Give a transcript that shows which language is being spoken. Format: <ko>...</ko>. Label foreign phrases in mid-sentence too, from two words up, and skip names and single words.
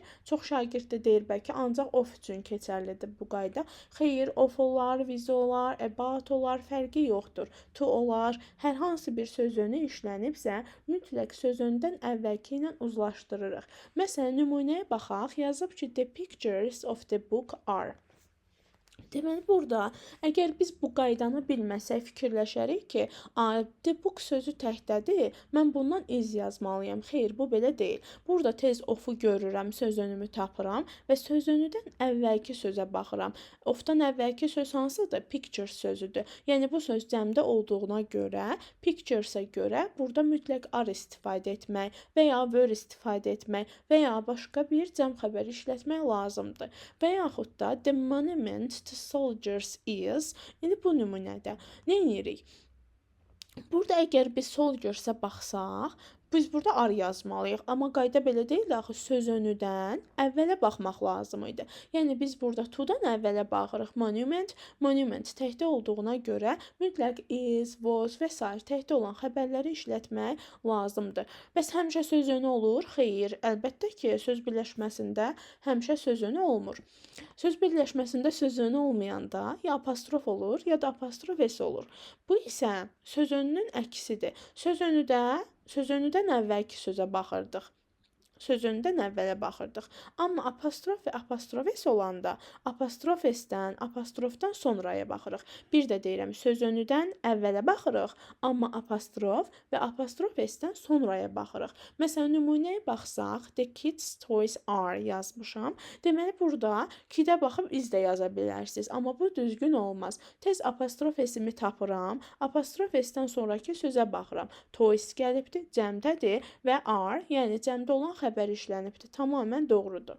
<az>Çox şagird də deyir bəlkə, ancaq of üçün keçərlidir bu qayda. Xeyr, of olar, vizi olar, about olar, fərqi yoxdur. To olar, hər hansı bir sözünü işlənibsə, mütləq sözündən əvvəlki ilə uzlaşdırırıq. Məsələn, nümunəyə baxaq, yazıb ki,</az> <en>the pictures of the book are.</en> <az>Deməli, burada əgər biz bu qaydanı bilməsək, fikirləşərik ki,</az> <en>the book</en> <az>sözü təkdədir, mən bundan is yazmalıyam. Xeyr, bu belə deyil. Burada tez ofu görürəm, sözünümü tapıram və sözünüdən əvvəlki sözə baxıram. Ofdan əvvəlki söz hansıdır? Picture sözüdür. Yəni, bu söz cəmdə olduğuna görə, pictures-ə görə burada mütləq are istifadə etmək və ya were istifadə etmək və ya başqa bir cəm xəbər işlətmək lazımdır. Və yaxud da</az> <en>the monument to soldiers is.</en> <az>İndi bu nümunədə nə edirik? Burada əgər biz soldiers-ə baxsaq, Biz burada ar yazmalıyıq, amma qayda belə deyil axı, söz önüdən əvvələ baxmaq lazım idi. Yəni biz burada to-dan əvvələ baxırıq. Monument təkdə olduğuna görə mütləq</az> <en>is, was</en> <az>və sair təkdə olan xəbərləri işlətmək lazımdır. Bəs həmişə söz önü olur? Xeyr, əlbəttə ki, söz birləşməsində həmişə söz önü olmur. Söz birləşməsində söz önü olmayanda ya apostrof olur, ya da apostrof s olur. Bu isə söz önünün əksidir. Söz önüdən əvvəlki sözə baxırdıq. Söz önündən əvvələ baxırdıq. Amma apostrof və apostrof s olanda apostrof s-dən, apostrofdan sonraya baxırıq. Bir də deyirəm, söz önüdən əvvələ baxırıq, amma apostrof və apostrof s-dən sonraya baxırıq. Məsələn, nümunəyə baxsaq,</az> <en>the kids toys are yazmışam.</en> <az>Deməli, burada kidə baxıb iz də yaza bilərsiniz, amma bu düzgün olmaz. Tez apostrof s-imi tapıram, apostrof s-dən sonraki sözə baxıram. Toys gəlibdir, cəmdədir və are, yəni cəmdə olan xəbər işlənibdir. Tamamilə doğrudur.</az>